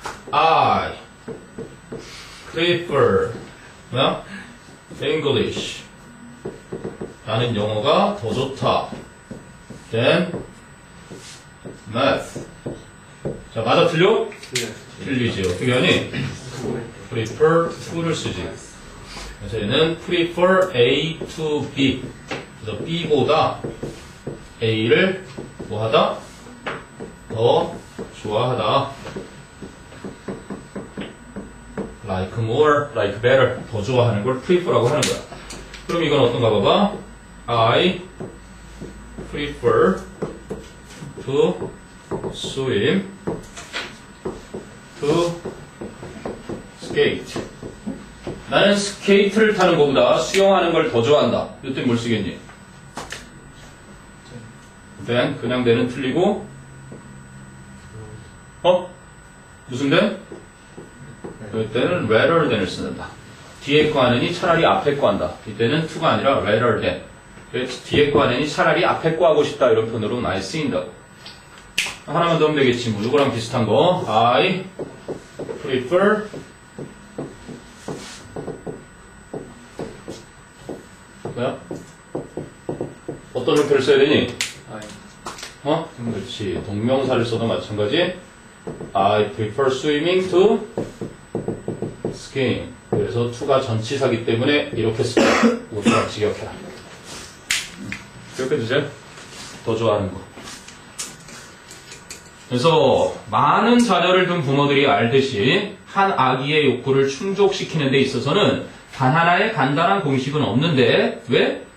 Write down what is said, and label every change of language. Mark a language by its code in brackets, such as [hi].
[en] I prefer [ko] 뭐야? [en] English. [ko] 나는 영어가 더 좋다. [en] Then math. [ko] 자, 맞아 틀려? 틀리지. 어떻게 하니? prefer to를 쓰지. 그래서 얘는 [en] prefer A to B. [ko] 그래서 B보다 A를 뭐하다? 더 좋아하다. [en] like more, like better. [ko] 더 좋아하는 걸 prefer라고 하는 거야. 그럼 이건 어떤가 봐봐. [en] I prefer to swim to skate. [ko] 나는 스케이트를 타는 것보다 수영하는 걸 더 좋아한다. 이때 뭘 쓰겠니? then 그냥 then은 틀리고 무슨 then? 이때는 rather than을 쓰는다. 뒤에 거 하느니 차라리 앞에 거 한다. 이때는 to가 아니라 rather than. 뒤에 거 하느니 차라리 앞에 거 하고 싶다. 이런 표현으로 많이 쓰인다고. 하나만 더 하면 되겠지. 뭐 이거랑 비슷한 거. [en] I prefer [ko] 뭐야? 어떤 형태를 써야 되니? 그렇지. 동명사를 써도 마찬가지. [en] I prefer swimming to skiing. [ko] 그래서 to가 전치사기 때문에 이렇게 쓰자. 우선 직역해라. 기억해주세요. 더 좋아하는 거. 그래서 많은 자녀를 둔 부모들이 알듯이 한 아기의 욕구를 충족시키는 데 있어서는 단 하나의 간단한 공식은 없는데 왜?